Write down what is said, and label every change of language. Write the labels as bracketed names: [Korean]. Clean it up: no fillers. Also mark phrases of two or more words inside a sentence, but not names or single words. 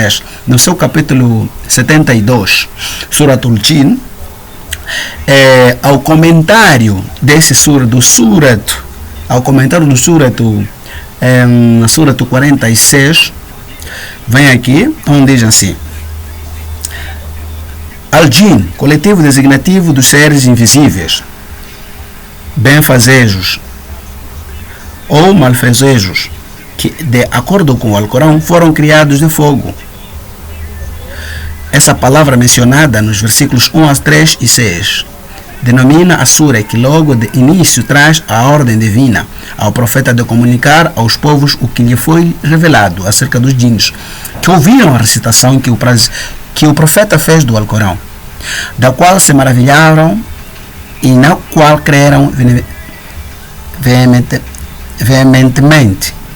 [Portuguese] 72, Suratul Jin, ao comentário desse ao comentário do na Suratul 46, vem aqui, onde diz assim: Al-Jin, coletivo designativo dos seres invisíveis, benfazejos ou malfazejos, que, de acordo com o Alcorão, foram criados de fogo. Essa palavra mencionada nos versículos 1 a 3 e 6 denomina a sura que logo de início traz a ordem divina ao profeta de comunicar aos povos o que lhe foi revelado acerca dos djinns, que ouviram a recitação que o profeta fez do Alcorão, da qual se maravilharam e na qual creram veementemente.